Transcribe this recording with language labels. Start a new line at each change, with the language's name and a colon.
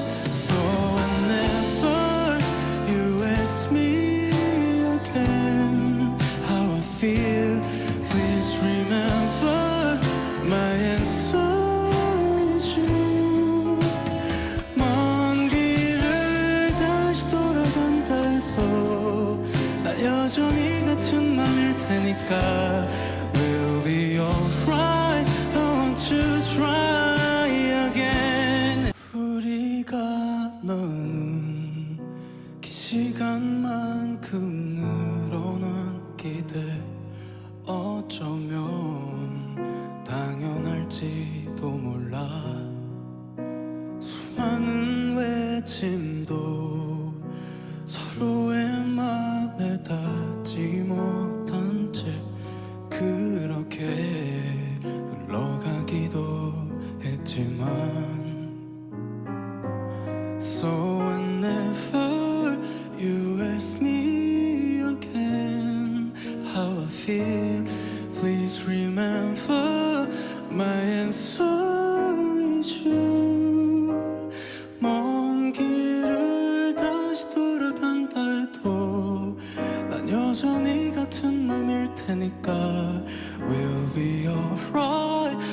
English: So I never you ask me again how I feel. Please remember my answer is you.
Korean: 먼 길을 다시 돌아간다 해도 나 여전히 같은 맘일 테니까
English: We'll be alright. I want to try again.
Korean: 우리가 나눈 긴 시간만큼 늘어난 기대 어쩌면 당연할지도 몰라. 수많은 외침도 서로의 맘에 닿지 못한 채 그렇게 흘러가기도 했지만
English: So I never you ask me again how I feel. Please remember my answer is you.
Korean: 먼 길을 다시 돌아간다 해도 난 여전히 같은 맘일 테니까
English: We'll be alright.